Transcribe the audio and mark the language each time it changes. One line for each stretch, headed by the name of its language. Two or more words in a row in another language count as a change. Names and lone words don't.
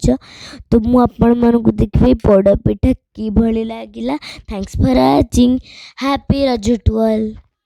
Odia: ତୋ ମୁ ଆପଣ ମାନଙ୍କୁ ଦେଖିବେ ପୋଡ଼ ପିଠା କି ଭଲ ଲାଗିଲା।
English: Thanks for watching. Happy Raja to all.